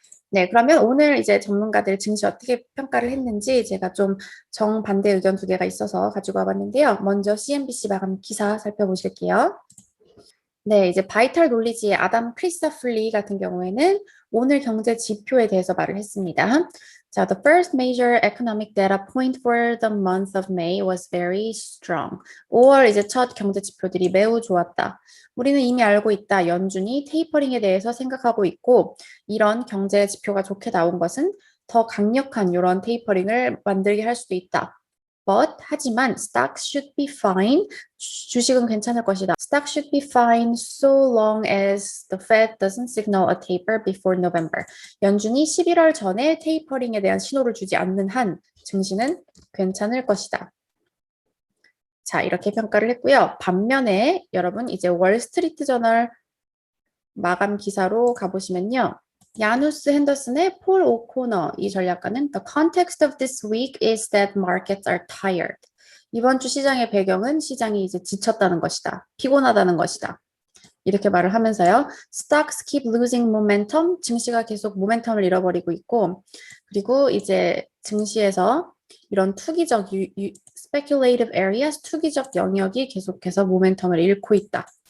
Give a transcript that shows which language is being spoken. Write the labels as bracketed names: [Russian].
[Korean] 네, 그러면 오늘 이제 전문가들 증시 어떻게 평가를 했는지 제가 좀 정반대 의견 두 개가 있어서 가지고 와봤는데요. 먼저 CNBC 마감 기사 살펴보실게요. 네, 이제 바이탈 놀리지의 아담 크리스토플리 같은 경우에는 오늘 경제 지표에 대해서 말을 했습니다. [English] 자, the first major economic data point for the month of May was very strong. [Korean] 5월 이제 첫 경제 지표들이 매우 좋았다. 우리는 이미 알고 있다. 연준이 테이퍼링에 대해서 생각하고 있고 이런 경제 지표가 좋게 나온 것은 더 강력한 이런 테이퍼링을 만들게 할 수도 있다. 하지만 [English] stocks should be fine. [Korean] 주식은 괜찮을 것이다. [English] Stocks should be fine so long as the Fed doesn't signal a taper before November. [Korean] 연준이 11월 전에 테이퍼링에 대한 신호를 주지 않는 한 증시는 괜찮을 것이다. 자, 이렇게 평가를 했고요. 반면에 여러분 이제 월스트리트 저널 마감 기사로 가보시면요. 야누스 핸더슨의 폴 오코너 이 전략가는 [English] The context of this week is that markets are tired. [Korean] 이번 주 시장의 배경은 시장이 이제 지쳤다는 것이다. 피곤하다는 것이다. 이렇게 말을 하면서요. [English] Stocks keep losing momentum. [Korean] 증시가 계속 모멘텀을 잃어버리고 있고 그리고 이제 증시에서 이런 투기적 [English] speculative areas, [Korean] 투기적 영역이 계속해서 모멘텀을 잃고 있다.